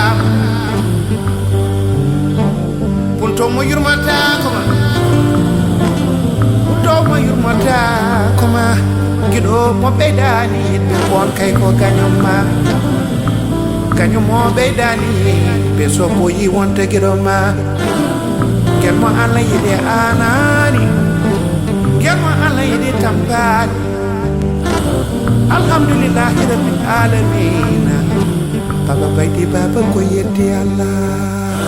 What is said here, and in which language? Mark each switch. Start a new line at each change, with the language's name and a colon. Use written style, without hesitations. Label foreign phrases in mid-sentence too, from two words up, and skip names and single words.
Fula: punto mo yurmata koma punto mo yurmata koma giɗo mo ɓeydani yidɓe on kay ko kañumma kañum mo ɓeydani ɓe so ɓoyi wonta giɗo ma guel mo Allah yiɗi anani guel mo Allah yiɗi tampani
Arabic: الحمد لله رب العالمين
Fula: baba baydi baba ko yetti Allah